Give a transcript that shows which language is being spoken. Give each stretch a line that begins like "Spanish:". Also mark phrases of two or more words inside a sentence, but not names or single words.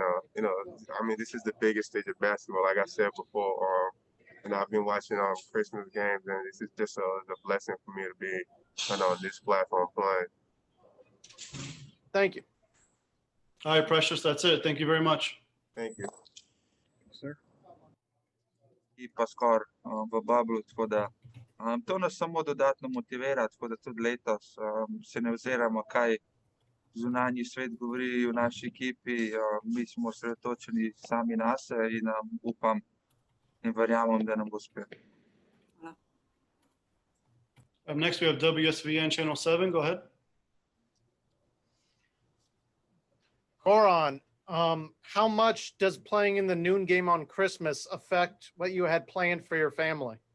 English: I mean, this is the biggest stage of basketball, like I said before. I've been watching Christmas games, and this is just a blessing for me to be on this platform playing. Thank you. All right, Precious, that's it. Thank you very much. Thank you. Sir.
Slovenian: Ekipa skoraj v bablu, tako da to nas samo dodatno motivira, tako da tudi letos se ne oziramo, kaj zunanji svet govori v naši ekipi. Mi smo osredotočeni sami nase in upam in verjamem, da nam bo uspelo.
English: Up next, we have WSVN Channel 7. Go ahead. Goran, how much does playing in the noon game on Christmas affect what you had planned for your family?